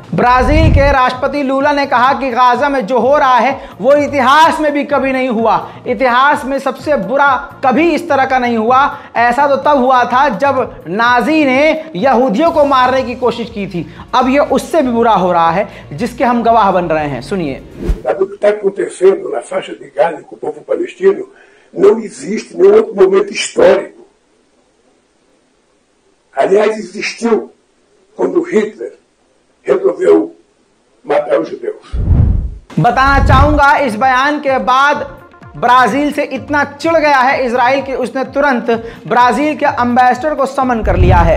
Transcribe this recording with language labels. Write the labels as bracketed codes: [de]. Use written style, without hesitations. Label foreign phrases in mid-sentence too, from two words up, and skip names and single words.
[hi] ब्राज़ील के राष्ट्रपति लूला ने कहा कि गाजा में जो हो रहा है वो इतिहास में भी कभी नहीं हुआ, इतिहास में सबसे बुरा कभी इस तरह का नहीं हुआ। ऐसा तो तब हुआ था जब नाजी ने यहूदियों को मारने की कोशिश की थी, अब ये उससे भी बुरा हो रहा है, जिसके हम गवाह बन रहे हैं। सुनिए। [pt] Na faixa de Gaza com o povo palestino, não existe nenhum outro momento histórico. Aliás, existiu quando Hitler resolveu matar os judeus. [hi] बताना चाहूंगा, इस बयान के बाद ब्राजील से इतना चिढ़ गया है इजराइल कि उसने तुरंत ब्राजील के एम्बेसडर को समन कर लिया है।